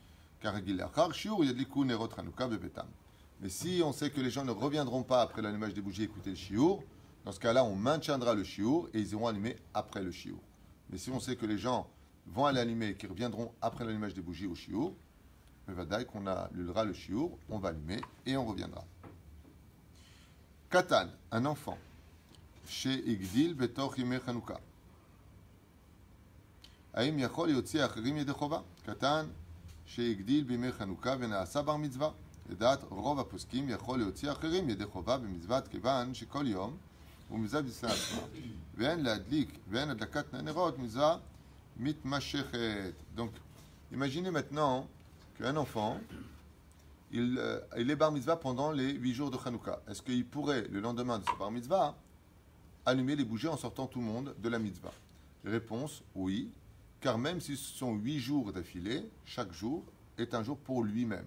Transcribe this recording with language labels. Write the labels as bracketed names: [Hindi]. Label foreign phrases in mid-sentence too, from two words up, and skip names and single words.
[French] Mais si on sait que les gens ne reviendront pas après l'allumage des bougies écouter le shiur, dans ce cas-là, on maintiendra le shiur et ils iront allumer après le shiur. Mais si on sait que les gens vont aller allumer et qu'ils reviendront après l'allumage des bougies au shiur, qu'on annulera le shiur, on va allumer et on reviendra. [Hebrew] Katan, [French] un enfant, [Hebrew] שהגדיל בתוך ימי חנוכה. האם יכול להוציא אחרים ידי חובה? קטן שהגדיל בימי חנוכה ונעשה בר מצווה. לדעת רוב הפוסקים יכול להוציא אחרים ידי חובה במצוות כיוון שכל יום הוא מצווה בפני עצמה. ואין הדלקת נרות מצווה מתמשכת. [French] Donc, imaginez maintenant qu'un enfant, il est bar mitzvah pendant les 8 jours de Hanouka. Est-ce qu'il pourrait, le lendemain de ce bar mitzvah, allumer les bougies en sortant tout le monde de la mitzvah? Réponse, oui. Car même si ce sont 8 jours d'affilée, chaque jour est un jour pour lui-même.